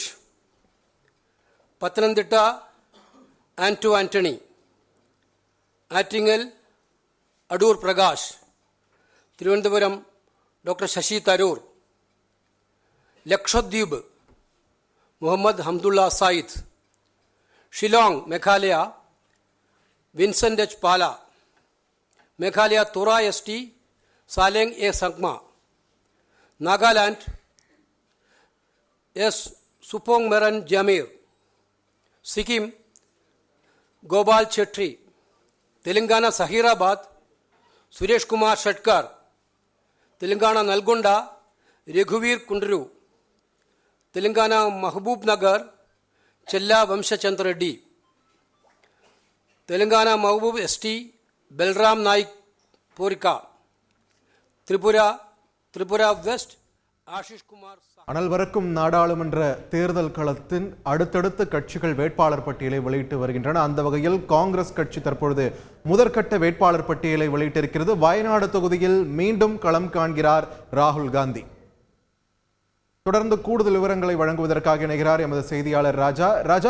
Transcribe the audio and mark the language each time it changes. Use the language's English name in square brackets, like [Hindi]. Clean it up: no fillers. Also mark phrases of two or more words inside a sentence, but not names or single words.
[English] Pathanamthitta, Anto Anthony. Attingal, Adur Prakash. Thiruvananthapuram, Dr. Shashi Tharoor. Lakshadweep, Muhammad Hamdullah Said. Shillong, Meghalaya, Vincent H. Pala. Meghalaya Tora ST, Saleng A. Sangma. Nagaland, S. Supong Meran Jamir. Sikkim, Gopal Chetri. Telangana Sahirabad, Suresh Kumar Shatkar. Telangana Nalgonda, Raghuvir Kundru. Telangana Mahbub Nagar, Chella Vamshachandra Reddy. Telangana Mahbub ST, Belram Naik Porika. Tripura West, Ashish Kumar. [Tamil] அனல் வரக்கும் நாடாளுமன்ற தேர்தல் களத்தின் அடுத்தடுத்த கட்சிகள் வேட்பாளர் பட்டியலை வெளியிட்டு வருகின்றன. அந்த வகையில் காங்கிரஸ் கட்சி தற்பொழுது முதற்கட்ட வேட்பாளர் பட்டியலை வெளியிட்டிருக்கிறது. வயநாடு தொகுதியில் மீண்டும் களம் காண்கிறார் ராகுல் காந்தி. தொடர்ந்து கூடுதல் விவரங்களை வழங்குவதற்காக இணைகிறார் எமது செய்தியாளர் ராஜா.